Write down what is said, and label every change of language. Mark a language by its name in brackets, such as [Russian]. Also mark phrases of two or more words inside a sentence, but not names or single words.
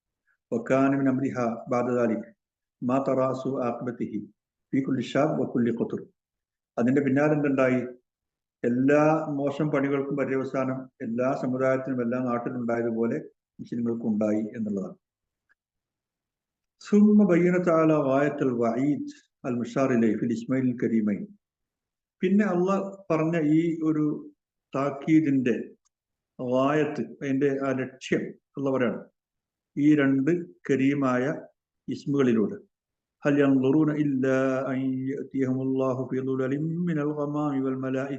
[Malayalam] അതിന്റെ പിന്നാലെ എന്തുണ്ടായി? എല്ലാ മോശം പണികൾക്കും പര്യവസാനം എല്ലാ സമുദായത്തിനും എല്ലാ നാട്ടിലും ഉണ്ടായതുപോലെ മുസ്ലിങ്ങൾക്കും ഉണ്ടായി എന്നുള്ളതാണ്. [Arabic] ثم بين تعالى غاية الوعيد المشار إليه في الاسمين الكريمين. [Malayalam] പിന്നെ അള്ളാഹ് പറഞ്ഞ ഈ ഒരു താക്കീദിന്റെ ഗായത്ത്, അതിന്റെ ആ ലക്ഷ്യം ഉള്ള പറയാണ് ഈ രണ്ട് കരീമായ ഇസ്മുകളിലൂടെ. [Arabic] هل ينظرون إلا أن يأتيهم الله في ظلل من الغمام والملائكة.